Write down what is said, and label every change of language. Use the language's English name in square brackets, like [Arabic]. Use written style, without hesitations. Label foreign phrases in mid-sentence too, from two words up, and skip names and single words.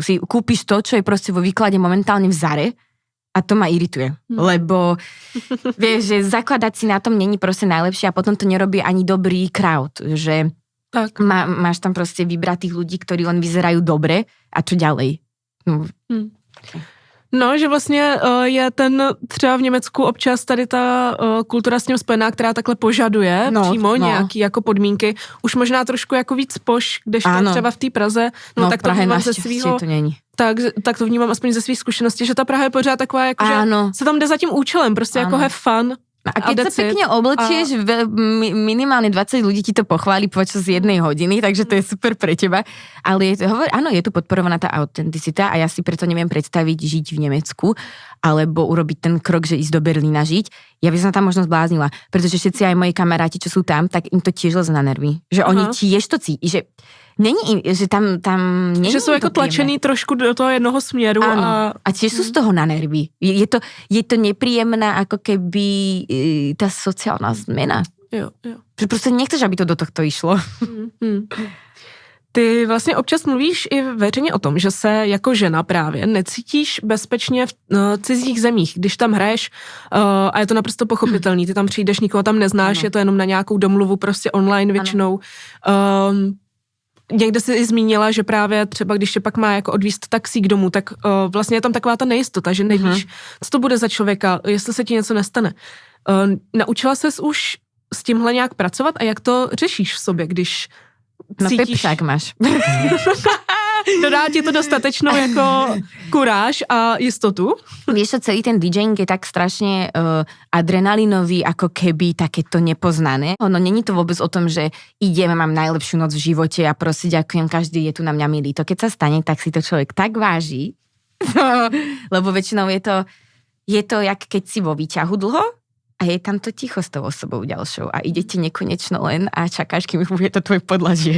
[Slovak] Si kúpiš to, čo je proste vo výklade momentálne v Zare. A to ma irituje, lebo vieš, že zakladať si na tom není proste najlepšie a potom to nerobí ani dobrý crowd, že tak. Máš tam proste vybratých ľudí, ktorí len vyzerajú dobre a čo ďalej. No, [Czech] že vlastně je třeba v Německu občas tady ta kultura s tím spojená, která takhle požaduje přímo nějaký jako podmínky. Už možná trošku jako víc poš, kdežto třeba v té Praze. No tak to vnímám ze svýho. Tak to vnímám aspoň ze svých zkušeností, že ta Praha je pořád taková, jako, že se tam jde za tím účelem, prostě jako [English] have fun. [Slovak] A keď sa pekne oblečieš, minimálne 20 ľudí ti to pochváli počas 1 hodiny, takže to je super pre teba. Ale je tu podporovaná tá autenticita a ja si preto neviem predstaviť žiť v Nemecku, alebo urobiť ten krok, že ísť do Berlína žiť. Ja by som tam možno zbláznila, pretože všetci aj moji kamaráti, čo sú tam, tak im to tiež leze na nervy. Že oni tiež to cíti, že není, že tam není. Že sú ako tlačený trošku do toho jednoho směru. A tiež sú z toho na nervy. Je to nepríjemná ako keby tá sociálna zmena. [Czech] Jo. [Slovak] Že proste nechceš, aby to do tohto išlo. [Czech] Ty vlastně občas mluvíš i veřejně o tom, že se jako žena právě necítíš bezpečně v cizích zemích, když tam hraješ a je to naprosto pochopitelný, ty tam přijdeš, nikoho tam neznáš, je to jenom na nějakou domluvu prostě online většinou. Někde si zmínila, že právě třeba když tě pak má jako odvízt taxík domů, tak vlastně je tam taková ta nejistota, že nevíš, co to bude za člověka, jestli se ti něco nestane. Naučila ses už s tímhle nějak pracovat a jak to řešíš v sobě, když cítíš... No pepšák máš. Dodá ti to dostatečnou jako kuráž a jistotu? [Slovak] Vieš čo, celý ten DJing je tak strašne adrenalinový, ako keby takéto nepoznané. Ono není to vôbec o tom, že idem, mám najlepšiu noc v živote a proste ďakujem, každý je tu na mňa milý. To keď sa stane, tak si to človek tak váži, lebo väčšinou je to jak keď si vo výťahu dlho a je tam to ticho s tou osobou ďalšou a ide ti nekonečno len a čakáš, kým bude to tvoj podlažie.